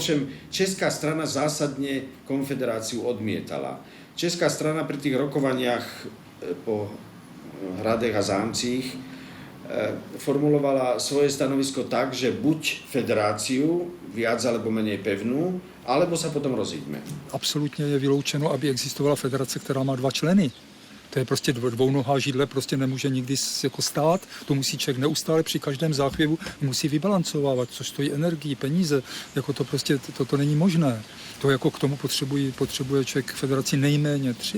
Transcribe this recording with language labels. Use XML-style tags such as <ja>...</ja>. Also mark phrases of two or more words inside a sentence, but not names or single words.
<sk>Ovšem, česká strana zásadne konfederáciu odmietala. Česká strana pri tých rokovaniach po Hradech a Zámcích formulovala svoje stanovisko tak, že buď federáciu, viac alebo menej pevnú, alebo sa potom rozíďme.</sk> <cs>Absolutně je vyloučeno, aby existovala federace, která má 2 členy. To je prostě dvounohá židle, prostě nemůže nikdy jako stát. To musí člověk neustále při každém záchvěvu musí vybalancovávat, což stojí energii, peníze. Jako to prostě, to není možné. To jako k tomu potřebuje člověk federaci nejméně 3.</cs>